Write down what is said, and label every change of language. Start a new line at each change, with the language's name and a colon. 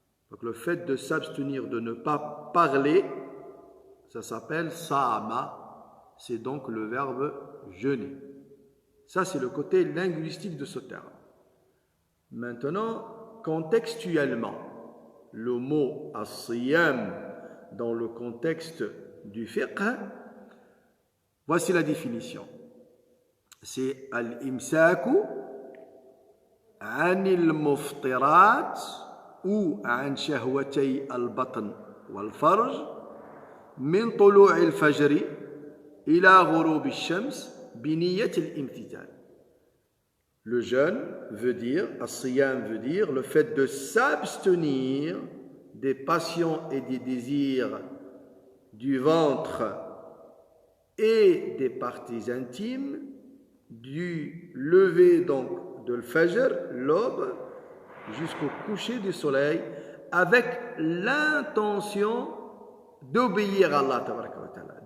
French: Donc le fait de s'abstenir, de ne pas parler, ça s'appelle sa'ama, c'est donc le verbe jeûner. Ça c'est le côté linguistique de ce terme. Maintenant, contextuellement, le mot as-siyam dans le contexte du fiqh, voici la définition. C'est
Arabic: al-imsaku عن المفطرات
French: ou
Arabic: عن شهوتي البطن والفرج من طلوع الفجر إلى غروب الشمس بنية الامتثال.
French: Le jeûne veut dire, as-siyam veut dire le fait de s'abstenir des passions et des désirs du ventre et des parties intimes du lever donc de l'fajr, l'aube, jusqu'au coucher du soleil, avec l'intention d'obéir à Allah
Arabic: Tabaraka wa Ta'ala.